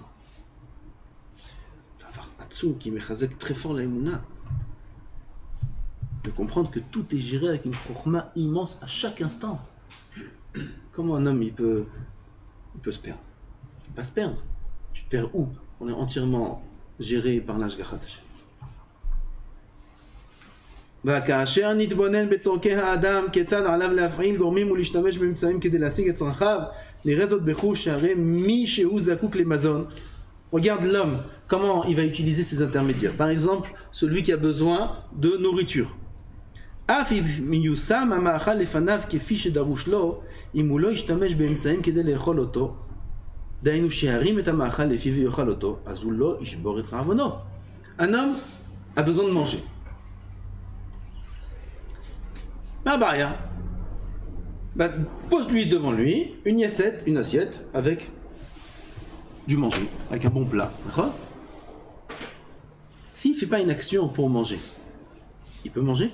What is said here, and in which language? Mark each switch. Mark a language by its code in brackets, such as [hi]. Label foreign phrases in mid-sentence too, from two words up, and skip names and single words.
[fr] C'est un [he] דבר עצום [fr] qui mechazek très fort la émouna. De comprendre que tout est géré avec une chokhma immense à chaque instant. Comment un homme il peut se perdre? Il ne peut pas se perdre. Tu te perds où? On est entièrement géré par [he] השגחת השם. וכאשר נתבונן בצורכי האדם כיצד עליו להפעיל גורמים ולהשתמש באמצעים כדי להשיג את צרכיו, נראה זאת בחוש שהרי מי שהוא זקוק למזון. [fr] Regarde l'homme, comment il va utiliser ses intermédiaires. Par exemple, celui qui a besoin de nourriture. [he] אף אם מיושם המאכל לפניו כפי שדרוש לו, אם הוא לא ישתמש באמצעים כדי לאכול אותו, דהיינו שירים את המאכל לפי ויאכל אותו, אז הוא לא ישבור את רעבונו. [fr] Un homme a besoin de manger. Pose-lui devant lui une assiette avec du manger, avec un bon plat. D'accord? S'il ne fait pas une action pour manger, il peut manger?